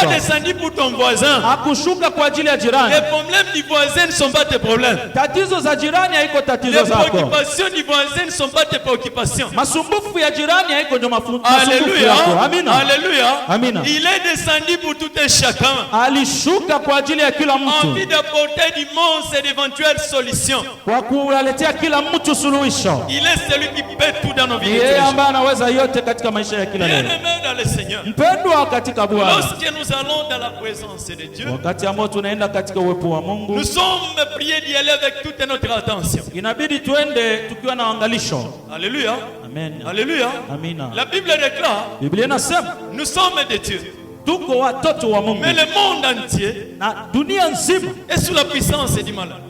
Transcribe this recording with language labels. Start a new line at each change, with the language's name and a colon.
French: Il n'est pas descendu pour ton voisin.
Swahili: Hakushuka kwa ajili ya jirani.
French: Les problèmes du voisin ne sont pas tes problèmes.
Swahili: Tatizo za jirani haiko tatizo zako.
French: Les préoccupations du voisin ne sont pas tes préoccupations.
Swahili: Masumbufu ya jirani haiko ndio masumbufu yako. Amina.
French: Alléluia.
Swahili: Amina.
French: Il est descendu pour tout un chacun.
Swahili: Alishuka kwa ajili ya kila mtu.
French: Envie d'apporter d'immenses et d'éventuelles solutions.
Swahili: Kwa kuletea kila mtu suluhisho.
French: Il est celui qui peut tout dans nos vies.
Swahili: Yeye ambaye anaweza yote katika maisha ya kila leo.
French: Bien-aimé dans le Seigneur.
Swahili: Mpendwa katika Bwana.
French: Lorsque nous allons dans la présence de Dieu,
Swahili: wakati ambao tunaenda katika uwepo wa Mungu,
French: nous sommes priés d'y aller avec toute notre attention.
Swahili: Inabidi tuende tukiwa na angalisho.
French: Alléluia. Amen. Alléluia.
Swahili: Amina.
French: La Bible déclare,
Swahili: Biblia inasema,
French: nous sommes de Dieu.
Swahili: Tuko watoto wa Mungu.
French: Mais le monde entier,
Swahili: na dunia nzima,
French: est sous la puissance du malade.